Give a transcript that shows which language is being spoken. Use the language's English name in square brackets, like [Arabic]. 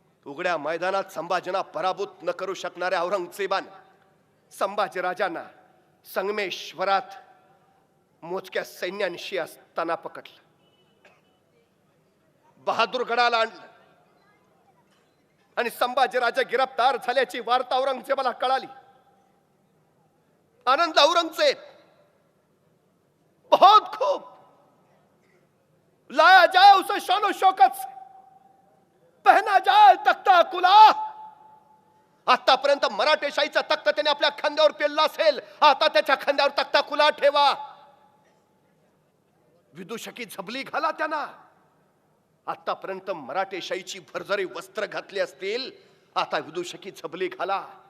[Marathi] उघड्या मैदानात संभाजींना पराभूत न करू शकणाऱ्या औरंगजेबाने संभाजीराजांना संगमेश्वरात मोजक्या सैन्यानिशी असताना पकडलं. बहादूरगडाला आणलं आणि संभाजीराजे गिरफ्तार झाल्याची वार्ता औरंगजेबाला कळाली. [Hindi] आनंद औरंगजेब बहुत खूब लाया जाए उसे शानो शौकत से, पहना जाए तख्ता कुला. [Marathi] आतापर्यंत मराठेशाहीचा तख्त त्याने आपल्या खांद्यावर पेलला असेल, आता त्याच्या खांद्यावर तख्ता कुला ठेवा. विदूषकी झबली घाला त्यांना. आतापर्यंत मराठेशाहीची भरजरी वस्त्र घातली असतील, आता विदूषकी झबली घाला.